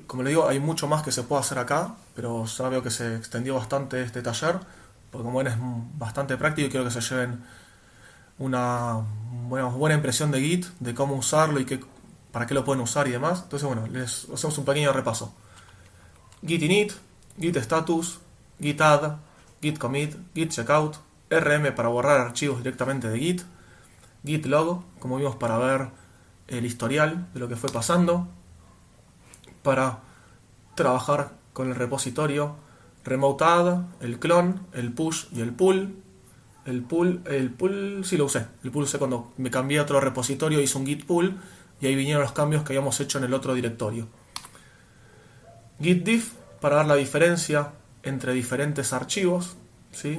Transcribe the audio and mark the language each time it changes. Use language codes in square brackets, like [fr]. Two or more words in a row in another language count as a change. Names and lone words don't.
[es] Como les digo, hay mucho más que se puede hacer acá, pero ya veo que se extendió bastante este taller, porque como ven es bastante práctico y quiero que se lleven una buena impresión de Git, de cómo usarlo y para qué lo pueden usar y demás. Entonces bueno, les hacemos un pequeño repaso. Git init, Git status, Git add, Git commit, Git checkout, RM para borrar archivos directamente de Git, Git log, como vimos, para ver el historial de lo que fue pasando, para trabajar con el repositorio, remote add, el clon, el push y el pull. El pull sí lo usé. El pull usé cuando me cambié a otro repositorio, hice un git pull y ahí vinieron los cambios que habíamos hecho en el otro directorio. Git diff para ver la diferencia entre diferentes archivos, ¿sí?